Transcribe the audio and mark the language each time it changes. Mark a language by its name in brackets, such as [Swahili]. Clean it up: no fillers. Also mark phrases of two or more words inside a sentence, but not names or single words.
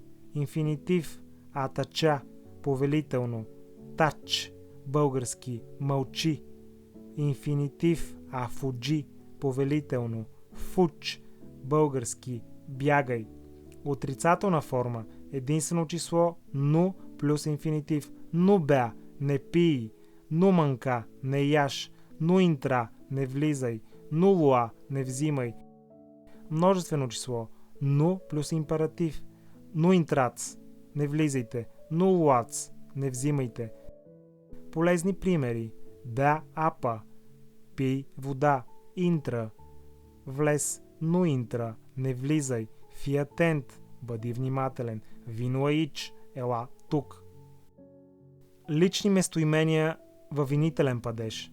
[Bulgarian] Инфинитив. Атача, повелително. Тач, български. Мълчи. Инфинитив. Афуджи, повелително. Фуч, български. Бягай. Отрицателна форма. Единствено число ну плюс инфинитив. [Romanian] nu bea, [Bulgarian] не пий. [Romanian] nu mânca, [Bulgarian] не яш. [Romanian] nu intra, [Bulgarian] не влизай. [Romanian] nu lua, [Bulgarian] не взимай. Множествено число. Ну плюс императив. [Romanian] nu intrați, [Bulgarian] не влизайте. [Romanian] nu luați, [Bulgarian] не взимайте. Полезни примери. [Romanian] dă apă. [Bulgarian] Пий вода. Интра. Влез. [Romanian] nu intra, [Bulgarian] не влизай. Фиатент, бъди внимателен. Винуаич, ела тук. Лични местоимения във винителен падеж.